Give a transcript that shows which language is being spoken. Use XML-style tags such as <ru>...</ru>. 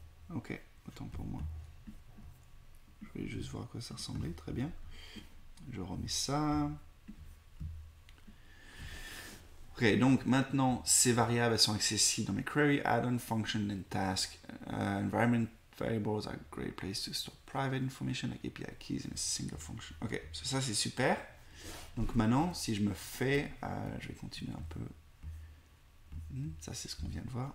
<fr>Ok, autant pour moi. Je vais juste voir à quoi ça ressemblait. Très bien. Je remets ça. Ok, donc maintenant, ces variables elles sont accessibles dans mes query, add-on, function, and task.</fr> <en>Environment variables are a great place to store private information like API keys in a single function.</en> <fr>Ok, ça c'est super. Donc maintenant, si je me fais, je vais continuer un peu. Ça c'est ce qu'on vient de voir.</fr>